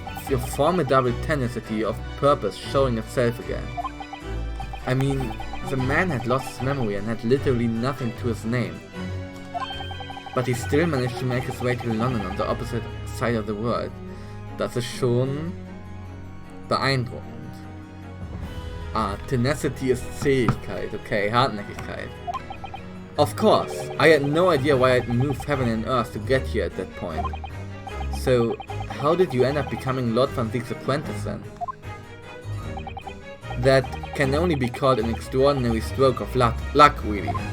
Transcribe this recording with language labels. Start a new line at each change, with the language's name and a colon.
English: Your formidable tenacity of purpose showing itself again. I mean, the man had lost his memory and had literally nothing to his name. But he still managed to make his way to London on the opposite side of the world.
German: Das ist schon beeindruckend. Tenacity ist Zähigkeit, okay, Hartnäckigkeit.
English: Of course, I had no idea why I'd moved heaven and earth to get here at that point. So, how did you end up becoming Lord Van Ziek's apprentice then? That can only be called an extraordinary stroke of luck really.